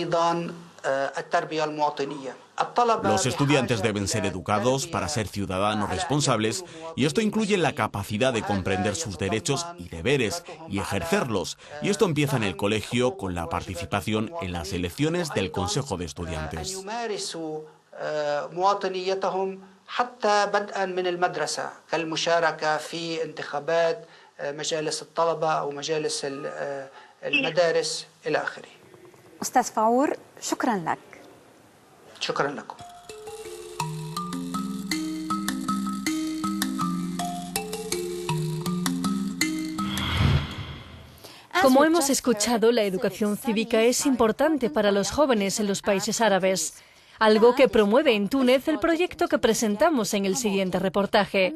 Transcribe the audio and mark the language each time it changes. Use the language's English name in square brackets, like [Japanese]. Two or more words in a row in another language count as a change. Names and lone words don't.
[Spanish] Los estudiantes deben ser educados para ser ciudadanos responsables y esto incluye la capacidad de comprender sus derechos y deberes y ejercerlos. Y esto empieza en el colegio con la participación en las elecciones del Consejo de Estudiantes. [Arabic] أستاذ فاور شكرا لك. شكرا لكم. [Spanish] Como hemos escuchado, la educación cívica es importante para los jóvenes en los países árabes, algo que promueve en Túnez el proyecto que presentamos en el siguiente reportaje.